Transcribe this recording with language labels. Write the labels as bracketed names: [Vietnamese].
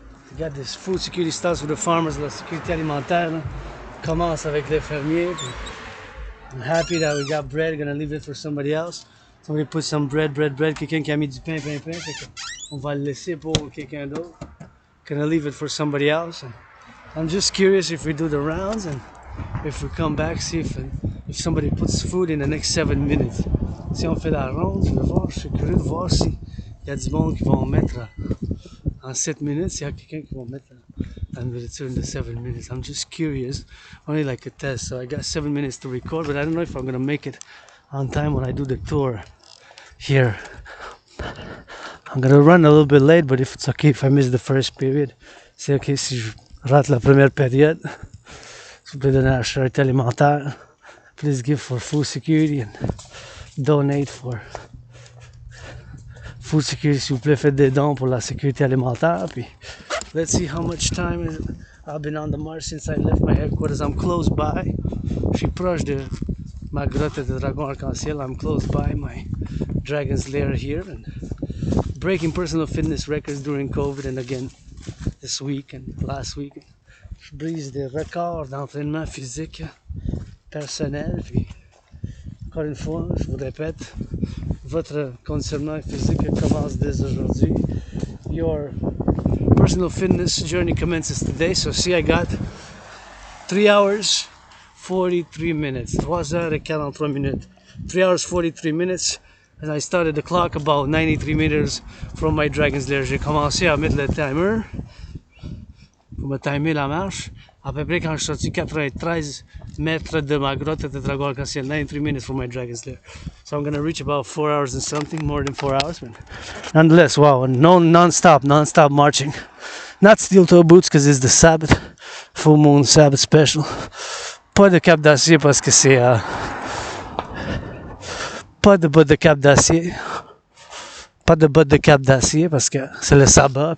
[English] We got this food security starts with the farmers, [French] la sécurité alimentaire. [English] Là. [French] Commence avec les fermiers. [English] I'm happy that we got bread, gonna leave it for somebody else. Somebody put some bread, [French] quelqu'un qui a mis du pain. Fait que on va le laisser pour quelqu'un d'autre. [English] Gonna leave it for somebody else. And I'm just curious if we do the rounds and if we come back, see if somebody puts food in the next 7 minutes. [French] Si on fait la ronde, je suis curieux de voir s'il y a du monde qui vont mettre en 7 minutes, s'il y a quelqu'un qui va mettre la nourriture [English] in the 7 minutes. I'm just curious, only like a test, so I got 7 minutes to record, but I don't know if I'm gonna make it on time when I do the tour here. I'm gonna run a little bit late, but if it's okay if I miss the first period, [French] c'est ok si je rate la première période. S'il vous plaît, donner la charité alimentaire. [English] Please give for food security and donate for food security. [French] S'il vous plaît, faites des dons pour la sécurité alimentaire. [English] Puis, let's see how much time is it. I've been on the march since I left my headquarters. I'm close by. [French] Je suis proche de ma grotte de dragon arc-en-ciel. [English] I'm close by my dragon's lair here. And breaking personal fitness records during COVID and again this week and last week. [French] Je brise des records d'entraînement physique personnel. Puis, encore une fois, je vous répète, votre conditionnement physique commence dès aujourd'hui. [English] Your personal fitness journey commences today. So see, I got 3 hours 43 minutes. [French] 3 heures et 43 minutes. [English] 3 hours 43 minutes. And I started the clock about 93 meters from my dragon's lair. [French] J'ai commencé à mettre le timer pour me timer la marche. À peu près quand je suis sorti 93 mètres de ma grotte de dragon arc-en-ciel, [English] 93 minutes from my dragon's lair. So I'm gonna reach about 4 hours and something, more than 4 hours. But nonetheless, wow, no non-stop marching. Not steel toe boots because it's the Sabbath, full moon Sabbath special. [French] Pas de cap d'acier parce que c'est pas de bottes de cap d'acier. Pas de bottes de cap d'acier parce que c'est le sabbat.